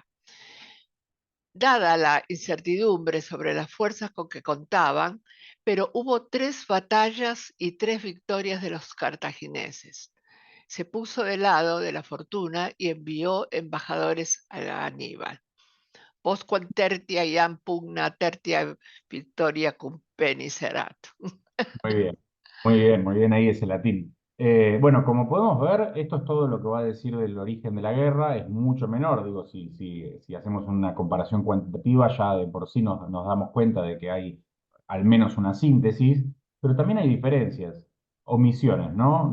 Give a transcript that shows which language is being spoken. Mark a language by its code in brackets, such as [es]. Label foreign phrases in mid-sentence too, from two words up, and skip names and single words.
[es] Dada la incertidumbre sobre las fuerzas con que contaban, pero hubo 3 batallas y 3 victorias de los cartagineses. Se puso de lado de la fortuna y envió embajadores a Aníbal. [la] Postquam tertia iam pugna tertia victoria cum penis erat. [es] Muy bien, muy bien, muy bien ahí ese latín. Bueno, como podemos ver, esto es todo lo que va a decir del origen de la guerra, es mucho menor, digo, si hacemos una comparación cuantitativa, ya de por sí nos damos cuenta de que hay al menos una síntesis, pero también hay diferencias, omisiones, ¿no?